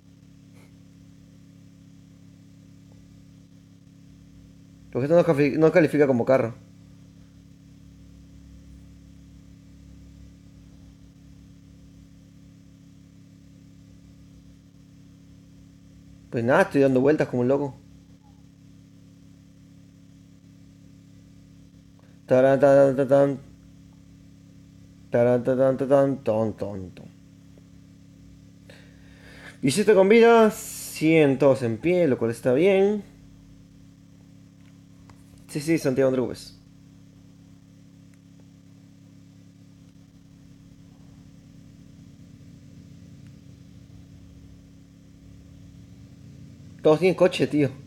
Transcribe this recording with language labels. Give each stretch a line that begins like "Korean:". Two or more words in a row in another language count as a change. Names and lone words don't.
Spanish: Porque esto no califica como carro. Pues nada, estoy dando vueltas como un loco. Taran, taran, taran, taran, taran, taran, ton, ton, ton. 17 con vida, 100 todos en pie, lo cual está bien. Sí, sí, Santiago Andrés. Todos tienen coche, tío.